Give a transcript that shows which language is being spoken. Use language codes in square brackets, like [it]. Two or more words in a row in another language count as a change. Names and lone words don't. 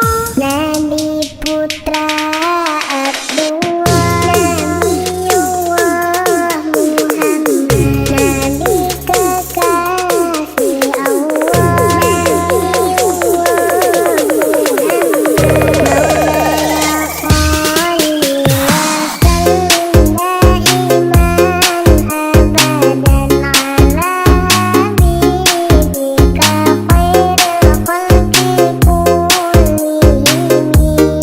[id] Nabi putra Abdullah, Nabiullah Muhammad, Nabi kekasih Allah, Nabiullah Muhammad, [ar] مولاي صل وسلم دائما أبدا على حبيبك خير الخلق كلهم.